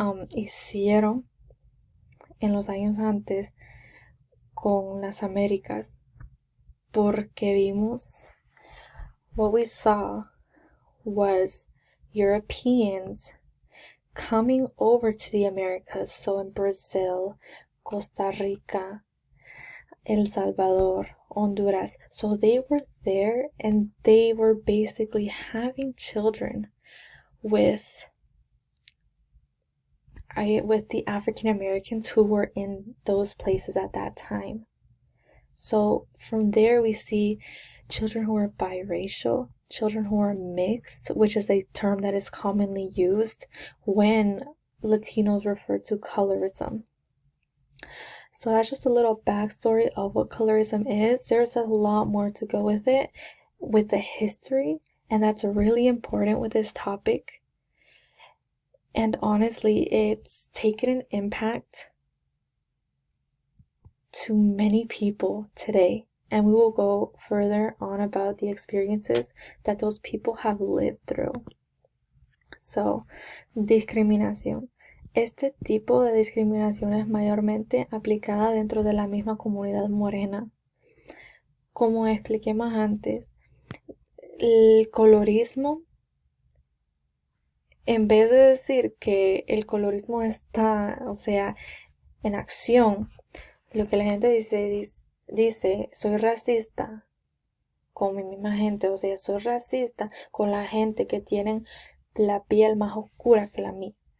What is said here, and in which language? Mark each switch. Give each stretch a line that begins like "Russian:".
Spanish: hicieron en los años antes con las Américas, porque vimos,
English: what we saw was Europeans coming over to the Americas, so in Brazil, Costa Rica, El Salvador, Honduras. So they were there and they were basically having children with the African Americans who were in those places at that time. So from there we see children who are biracial, children who are mixed, which is a term that is commonly used when Latinos refer to colorism. So that's just a little backstory of what colorism is. There's a lot more to go with it, with the history, and that's really important with this topic. And honestly, it's taken an impact to many people today. And we will go further on about the experiences that those people have lived through. So,
Spanish: discriminación. Este tipo de discriminación es mayormente aplicada dentro de la misma comunidad morena. Como expliqué más antes, el colorismo, en vez de decir que el colorismo está, o sea, en acción, lo que la gente dice, soy racista con mi misma gente, o sea, soy racista con la gente que tienen la piel más oscura que la mía.